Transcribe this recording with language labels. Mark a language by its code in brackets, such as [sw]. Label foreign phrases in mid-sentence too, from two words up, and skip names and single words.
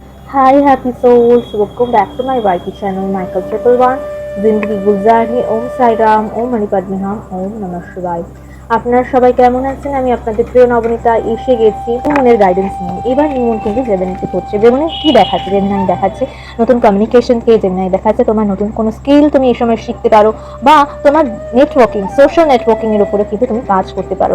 [en] Hi happy souls, welcome back to my YT channel Michael Triple One [hi] जिंदगी गुजारी [sa] ओम साई राम ओम मणिपद्मी हम ओम नमः शिवाय। [bn] আপনারা সবাই কেমন আছেন? আমি আপনাদের প্রিয় নবনীতা এসে গেছি মনের গাইডেন্স নিয়ে। এবার নিমন কিন্তু জেমিনিতে হচ্ছে। জেমিনি কি দেখাচ্ছে? জেমিনি দেখাচ্ছে নতুন কমিউনিকেশন কে, জেমিনি দেখাচ্ছে তোমার নতুন কোনো স্কিল তুমি এই সময় শিখতে পারো, বা তোমার নেটওয়ার্কিং, [en] social networking [bn] এর উপরে কিন্তু তুমি কাজ করতে পারো।